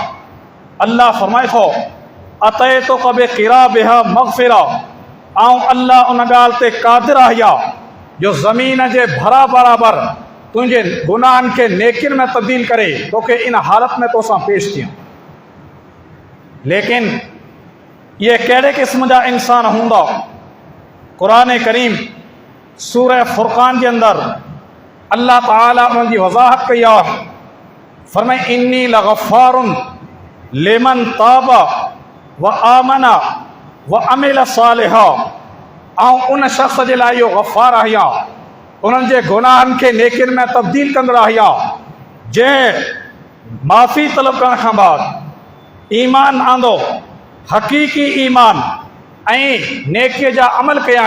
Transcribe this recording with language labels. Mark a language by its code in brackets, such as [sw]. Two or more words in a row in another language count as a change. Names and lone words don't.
[sd] अल्लाह फरमाए थो [ar] أتيتك بقرابها مغفرة, [sd] ऐं अल्लाह उन ॻाल्हि ते क़ादिर आहे जो ज़मीन जे भरा बराबरि तुंहिंजे गुनाहनि खे नेकियुनि में तब्दील करे तोखे इन हालत में तोसां पेश थियूं। लेकिन इहे कहिड़े क़िस्म जा इंसान हूंदा? क़ुरान करीम सूरह फ़ुरक़ान जे अंदरि अल्लाह ताला उन्हनि जी वज़ाहत कई आहे। [ar] फरमाए إني لغفار لمن تاب وآمن وعمل صالحا, [sd] ऐं उन शख़्स जे लाइ इहो ग़फ़ार आहियां, उन्हनि जे गुनाहनि खे नेकियुनि में तब्दील कंदड़ आहियां, जंहिं माफ़ी तलब करण खां बाद ईमान आंदो, हक़ीक़ी ईमान ऐं नेकीअ जा अमल कयाई।